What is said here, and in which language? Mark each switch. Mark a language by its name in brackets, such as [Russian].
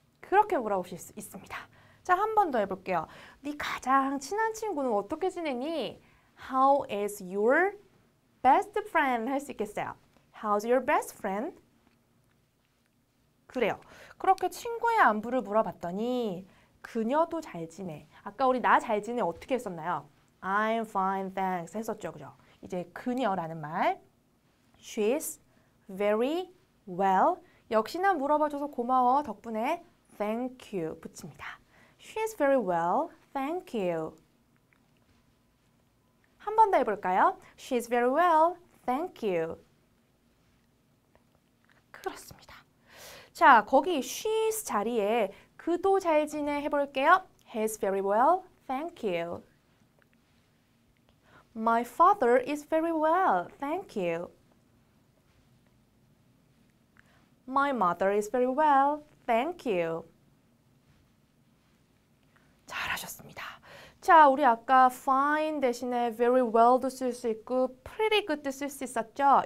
[Korean] 그렇게 물어보실 수 있습니다. 자, 한 번 더 해볼게요. 네 가장 친한 친구는 어떻게 지내니? [English] How is your best friend? [Korean] 할 수 있겠어요. [English] How's your best friend? [Korean] 그래요. 그렇게 친구의 안부를 물어봤더니 그녀도 잘 지내. 아까 우리 나 잘 지내 어떻게 했었나요? [English] I'm fine, thanks [Korean] 했었죠. 그죠? 이제 그녀라는 말. [English] She's very well. [Korean] 역시나 물어봐줘서 고마워. 덕분에 thank you 붙입니다. [English] She's very well, thank you. [Korean] 한 번 더 해볼까요? [English] She's very well, thank you. [Korean] 그렇습니다. 자, 거기 she's 자리에 그도 잘 지내 해볼게요. [English] He's very well, thank you. My father is very well, thank you. My mother is very well, thank you. [Korean] 잘하셨습니다. 자, 우리 아까 fine 대신에 very well도 쓸 수 있고 pretty good도 쓸 수 있었죠?